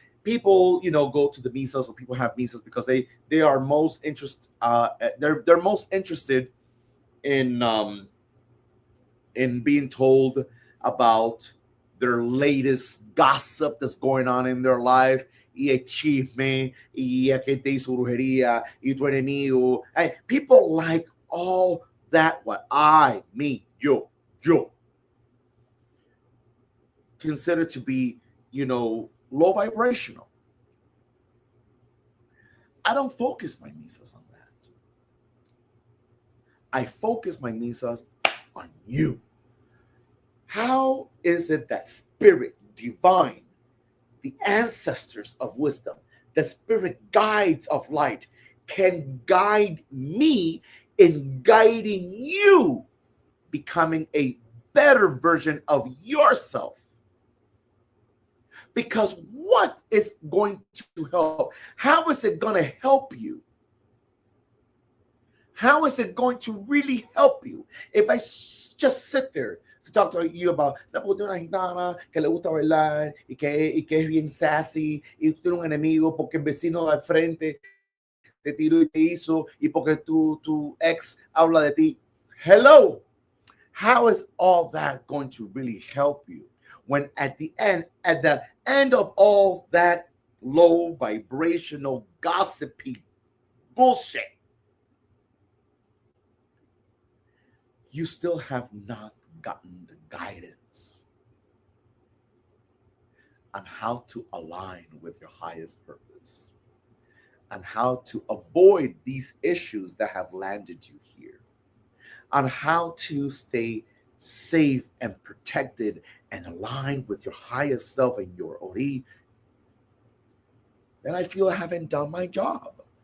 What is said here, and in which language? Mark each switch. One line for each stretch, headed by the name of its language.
English: People, go to the misas, or people have misas because they are most interested. They're most interested in being told about their latest gossip that's going on in their life.
Spanish: Y el chisme, y aquel te hizo brujería, y tu enemigo.
English: Hey, people like all that. What I, me,
Spanish: yo,
English: consider to be, low vibrational. I don't focus my misas on that. I focus my misas on you. How is it that spirit, divine, the ancestors of wisdom, the spirit guides of light can guide me in guiding you becoming a better version of yourself? Because what is going to help? How is it going to help you? How is it going to really help you if I just sit there to talk to you about
Spanish: la una gitana que le gusta bailar y que es bien sassy y tú tienes un enemigo porque el vecino al frente te tiró y te hizo y porque tu ex habla de ti?
English: Hello. How is all that going to really help you when at the end of all that low vibrational gossipy bullshit, you still have not gotten the guidance on how to align with your highest purpose and how to avoid these issues that have landed you here, on how to stay safe and protected and aligned with your highest self and your Ori, then I feel I haven't done my job.